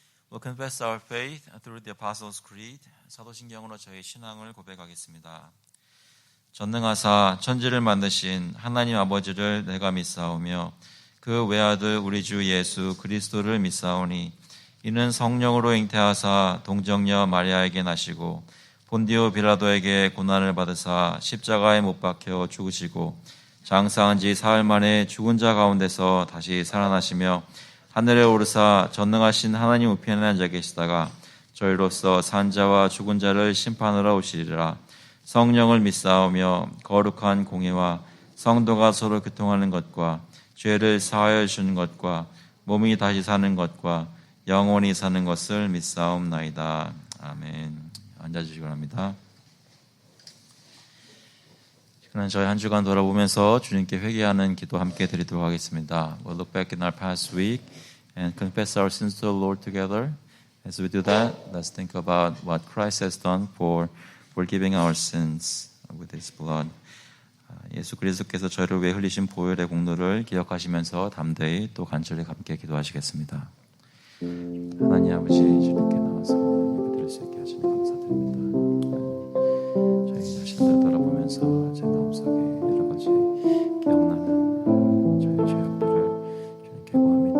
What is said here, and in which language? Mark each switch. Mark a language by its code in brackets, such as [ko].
[en] We'll confess our faith through the Apostles' Creed. [ko] 사도신경으로 저희 신앙을 고백하겠습니다. 전능하사 천지를 만드신 하나님 아버지를 내가 믿사오며 그 외아들 우리 주 예수 그리스도를 믿사오니 이는 성령으로 잉태하사 동정녀 마리아에게 나시고 본디오 빌라도에게 고난을 받으사 십자가에 못 박혀 죽으시고 장사한 지 사흘 만에 죽은 자 가운데서 다시 살아나시며 하늘에 오르사 전능하신 하나님 우편에 앉아 계시다가 저희로서 산 자와 죽은 자를 심판하러 오시리라. 성령을 믿사오며 거룩한 공의와 성도가 서로 교통하는 것과 죄를 사하여 주는 것과 몸이 다시 사는 것과 영원히 사는 것을 믿사옵나이다. 아멘. 앉아주시기 바랍니다. 그러나 저희 한 주간 돌아보면서 주님께 회개하는 기도 함께 드리도록 하겠습니다. [en] We'll look back in our past week and confess our sins to the Lord together. As we do that, let's think about what Christ has done for forgiving our sins with His blood. [ko] 예수 그리스도께서 저희를 위해 흘리신 보혈의 공로를 기억하시면서 담대히 또 간절히 함께 기도하시겠습니다. 하나님 아버지, 주님께 나와서 예배드릴 수 있게 하시니 감사드립니다. 저희 자신을 돌아보면서 제 마음속에 여러 가지 기억나는 저희 죄악들을 주님께 구합니다.